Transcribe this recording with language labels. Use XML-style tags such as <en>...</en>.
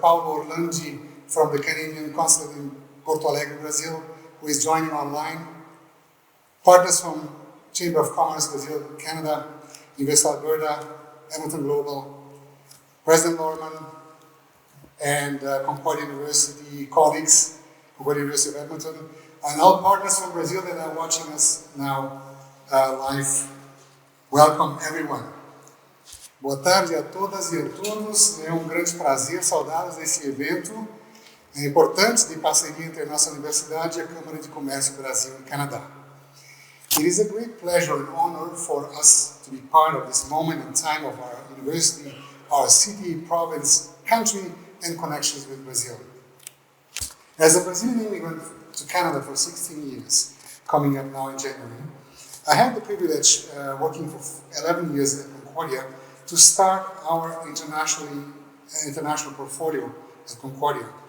<en>Paulo Orlandi from the Canadian Consulate in Porto Alegre, Brazil, who is joining online, partners from Chamber of Commerce Brazil, Canada, Invest Alberta, Edmonton Global, President Lorman, and Concordia University colleagues, Concordia University of Edmonton, and all partners from Brazil that are watching us now live. Welcome everyone.</en> <pt>Boa tarde a todas e a todos. É grande prazer saudá-los nesse evento importante de parceria entre a nossa universidade e a Câmara de Comércio Brasil e Canadá.</pt> <en>It is a great pleasure and honor for us to be part of this moment in time of our university, our city, province, country, and connections with Brazil. As a Brazilian immigrant to Canada for 16 years, coming up now in January, I had the privilege, working for 11 years at Concordia, to start our international portfolio at Concordia.</en>